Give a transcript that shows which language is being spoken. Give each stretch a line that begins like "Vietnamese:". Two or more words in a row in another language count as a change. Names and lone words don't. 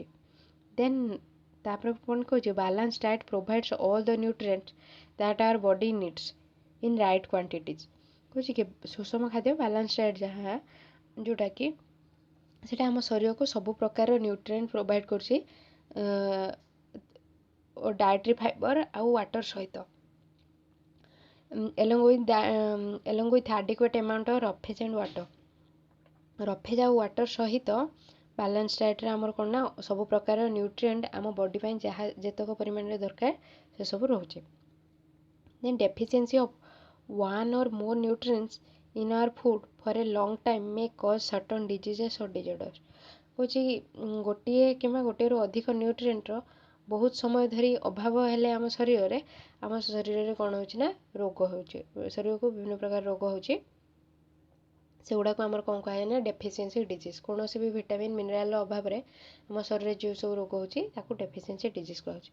English: ଦେନ୍
Odia: ତାପରେ କ'ଣ କହୁଛି
English: balance diet provides all the nutrients that our body needs in right quantities.
Odia: କହୁଛି କି ସୁଷମ ଖାଦ୍ୟ
English: balance diet
Odia: ଯାହା ଯେଉଁଟାକି ସେଇଟା ଆମ ଶରୀରକୁ ସବୁ ପ୍ରକାର
English: nutrient provide
Odia: କରୁଛି
English: dietary fiber
Odia: ଆଉ ୱାଟର୍ ସହିତ।
English: along with adequate amount of roughage and water.
Odia: ରଫେଜ୍ ଆଉ ୱାଟର୍ ସହିତ
English: balance dietରେ
Odia: ଆମର କ'ଣ ନା ସବୁ ପ୍ରକାର ନ୍ୟୁଟ୍ରିଏଣ୍ଟ ଆମ ବଡ଼ି ପାଇଁ ଯାହା ଯେତେକ ପରିମାଣରେ ଦରକାର ସେସବୁ ରହୁଛି।
English: then deficiency of one or more nutrients in our food for a long time may cause certain diseases or disorders।
Odia: କହୁଛି ଗୋଟିଏ କିମ୍ବା ଗୋଟିଏରୁ ଅଧିକ ନ୍ୟୁଟ୍ରିଏଣ୍ଟର ବହୁତ ସମୟ ଧରି ଅଭାବ ହେଲେ ଆମ ଶରୀରରେ କ'ଣ ହେଉଛି ନା ରୋଗ ହେଉଛି, ଶରୀରକୁ ବିଭିନ୍ନ ପ୍ରକାର ରୋଗ ହେଉଛି। ସେଗୁଡ଼ାକୁ ଆମର କ'ଣ କୁହାଯାଏ ନା
English: deficiency disease.
Odia: କୌଣସି ବି
English: vitamin mineralର
Odia: ଅଭାବରେ ଆମ ଶରୀରରେ ଯେଉଁ ସବୁ ରୋଗ ହେଉଛି ତାକୁ
English: deficiency disease
Odia: କୁହାଯାଉଛି।